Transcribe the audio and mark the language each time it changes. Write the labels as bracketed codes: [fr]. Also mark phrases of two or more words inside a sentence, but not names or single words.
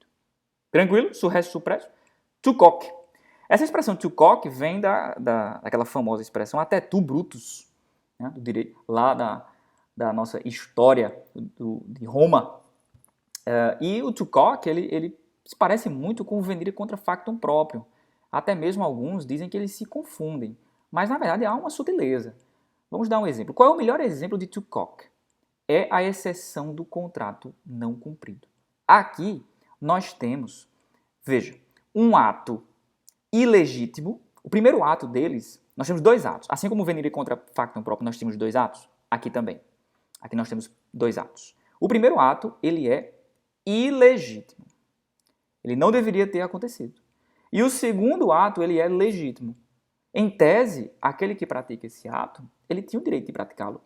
[pt] Tranquilo? Surrécio, suprécio? [en] To cock. [pt] Essa expressão [en] to cock [pt] vem daquela famosa expressão até tu brutus, né, do direito, lá da nossa história de Roma. E o [en] to cock, [pt] ele se parece muito com o [la] venire contra factum próprio. [pt] Até mesmo alguns dizem que eles se confundem. Mas, na verdade, há uma sutileza. Vamos dar um exemplo. Qual é o melhor exemplo de [en] to cock? [pt] É a exceção do contrato não cumprido. Aqui, nós temos, veja, um ato ilegítimo. O primeiro ato deles, nós temos dois atos. Assim como o [la] venire contra factum próprio, [pt] nós temos dois atos, aqui também. Aqui nós temos dois atos. O primeiro ato, ele é ilegítimo. Ele não deveria ter acontecido. E o segundo ato, ele é legítimo. Em tese, aquele que pratica esse ato, ele tinha o direito de praticá-lo.